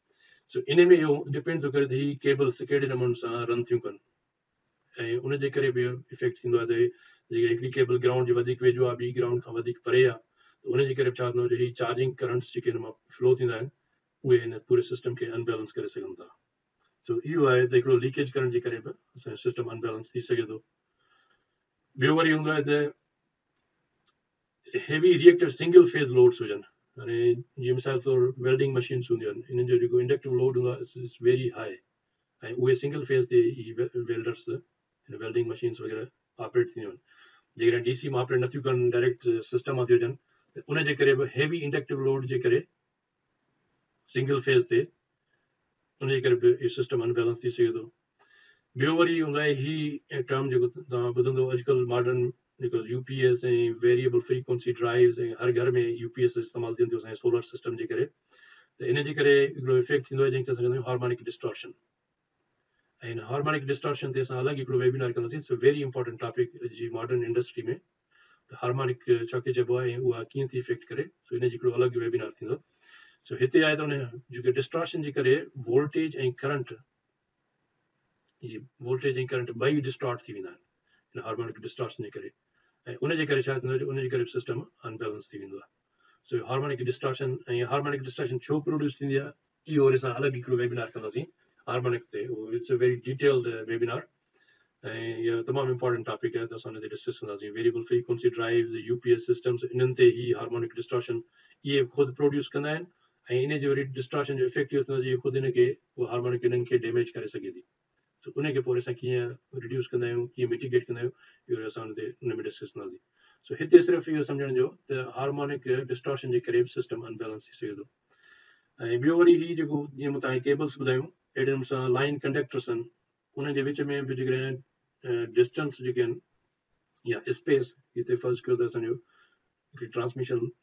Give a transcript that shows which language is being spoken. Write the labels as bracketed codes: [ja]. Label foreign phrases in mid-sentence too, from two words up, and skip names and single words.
[sd] सो इन में इहो डिपेंड थो करे त हीअ केबल्स कहिड़े नमूने सां रन थियूं कनि, ऐं उनजे करे बि इफेक्ट थींदो आहे त जेकॾहिं हिकिड़ी केबल ग्राउंड जे वधीक वेझो आहे, ॿी ग्राउंड खां वधीक परे आहे, त उनजे करे छा थींदो आहे, हीअ [en] charging currents [sd] जेके हिन मां फ्लो थींदा आहिनि उहे हिन पूरे सिस्टम खे अनबैलेंस करे सघनि था। सो इहो आहे त हिकिड़ो लीकेज करंट जे करे बि असांजो सिस्टम अनबैलेंस थी सघे थो। ॿियो वरी हूंदो आहे त [en] heavy reactor single phase loads [sd] हुजनि यानी जीअं मिसाल तौर [en] welding machines [sd] हूंदियूं आहिनि इन्हनि जो जेको [en] inductive load [sd] हूंदो आहे [en] it's very high [sd] ऐं उहे [en] single phase [sd] ते [en] welders welding machines [sd] वग़ैरह ऑपरेट थींदियूं आहिनि जेकॾहिं डीसी में ऑपरेट नथियूं कनि [en] direct system [sd] मां थी अचनि त उनजे करे बि [en] heavy inductive load [sd] जे करे [en] single phase [sd] ते उनजे करे बि इहो सिस्टम अनबैलेंस थी सघे थो ॿियो वरी हूंदो आहे ही टर्म जेको तव्हां ॿुधंदो अॼुकल्ह मॉडर्न जेको यूपीएस ऐं [en] variable frequency drives [sd] ऐं हर घर में यूपीएस इस्तेमालु थियनि थियूं असांजे सोलर सिस्टम जे करे त इन जे करे हिकिड़ो इफेक्ट थींदो आहे जंहिंखे असां चवंदा आहियूं [en] harmonic distortion [sd] ऐं हिन [en] harmonic distortion [sd] ते असां अलॻि हिकिड़ो वेबिनार कंदासीं [en] it's a very important topic [sd] जी [en] modern industry [sd] में त हार्मोनिक छाखे चइबो आहे ऐं उहा कीअं थी इफेक्ट करे सो इन जी हिकिड़ो अलॻि वेबिनार थींदो सो हिते आहे त उन जेके डिस्टॉर्शन जे करे वोल्टेज ऐं करंट ये वोल्टेज ऐं करंट ॿई डिस्टॉर्ट थी वेंदा आहिनि हिन [en] harmonic distortion [sd] जे करे ऐं उनजे करे छा थींदो आहे उनजे करे सिस्टम अनबैलेंस थी वेंदो आहे सो [en] harmonic distortion [sd] ऐं [en] harmonic distortion [sd] छो प्रोड्यूस थींदी आहे इहो वरी असां अलॻि हिकिड़ो वेबिनार कंदासीं हार्मोनिक ते [en] it's a very detailed webinar [sd] ऐं इहो तमामु [en] important topic [sd] आहे त असां हुन ते डिस्कस कंदासीं [en] variable frequency drives UPS systems [sd] इन्हनि ते ई [en] harmonic distortion [sd] इहे ख़ुदि प्रोड्यूस कंदा आहिनि ऐं इन जो वरी डिस्टॉर्शन जो इफेक्ट इहो थींदो आहे ख़ुदि इनखे उहा हार्मोनिक इन्हनि खे डैमेज करे सघे थी सो उनखे पोइ असां कीअं रिड्यूस कंदा आहियूं कीअं मिटिगेट कंदा आहियूं इहो असां हुन में डिस्कस कंदासीं सो हिते सिर्फ़ु इहो सम्झण जो त [en] harmonic distortion [sd] जे करे बि सिस्टम अनबैलेंस थी सघे थो ऐं ॿियो वरी ही जेको जीअं मूं तव्हांखे केबल्स ॿुधायूं अहिड़े नमूने सां [en] line conductors [sd] आहिनि उन जे विच में बि जेकॾहिं डिस्टेंस जेके आहिनि या स्पेस हिते फर्ज़ कयो त असांजो ट्रांसमिशन